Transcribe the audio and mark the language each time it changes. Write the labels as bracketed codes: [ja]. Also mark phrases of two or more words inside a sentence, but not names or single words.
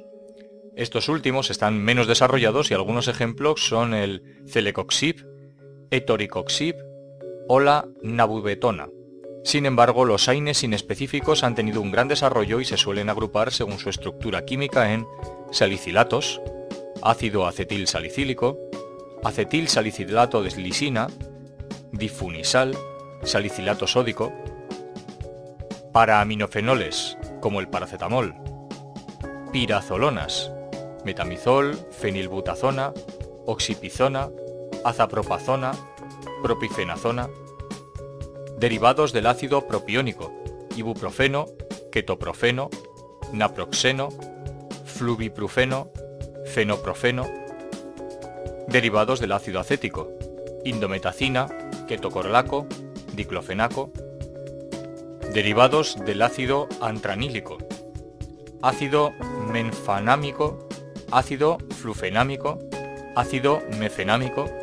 [es] Estos últimos están menos desarrollados y algunos ejemplos son el celecoxib, etoricoxib o la nabubetona. Sin embargo, los AINES inespecíficos han tenido un gran desarrollo y se suelen agrupar según su estructura química en salicilatos, ácido acetil salicílico, acetil salicilato de lisina, difunisal, salicilato sódico, paraminofenoles como el paracetamol, pirazolonas, metamizol, fenilbutazona, oxipizona, azapropazona, propifenazona, derivados del ácido propiónico, ibuprofeno, ketoprofeno, naproxeno, fluviprufeno, fenoprofeno, derivados del ácido acético, indometacina, ketocorolaco, diclofenaco, derivados del ácido antranílico, ácido menfanámico, ácido flufenámico, ácido mefenámico,